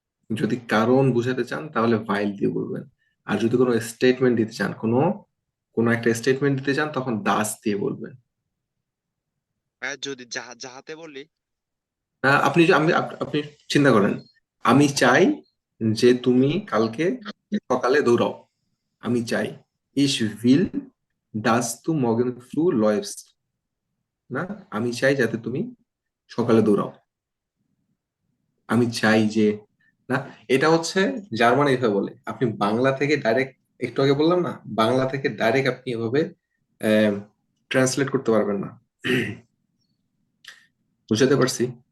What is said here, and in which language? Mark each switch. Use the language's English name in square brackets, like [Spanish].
[Bangla] যদি কারণ বুঝাতে চান তাহলে ভাইল দিয়ে বলবেন। আর যদি কোনো স্টেটমেন্ট দিতে চান, কোনো কোনো একটা স্টেটমেন্ট দিতে চান তখন দাস দিয়ে বলবেন। ভাইয়া যদি যাহাতে বলি। আপনি আপনি চিন্তা করেন, আমি চাই যে তুমি কালকে সকালে দৌড়াও। আমি চাই [German] ich will, dass du morgen früh läufst। [Bangla] না, আমি চাই যাতে তুমি সকালে দৌড়াও। আমি চাই যে, না, এটা হচ্ছে জার্মান এভাবে বলে। আপনি বাংলা থেকে ডাইরেক্ট, একটু আগে বললাম না, বাংলা থেকে ডাইরেক্ট আপনি এভাবে ট্রান্সলেট করতে পারবেন না। বুঝাতে পারছি?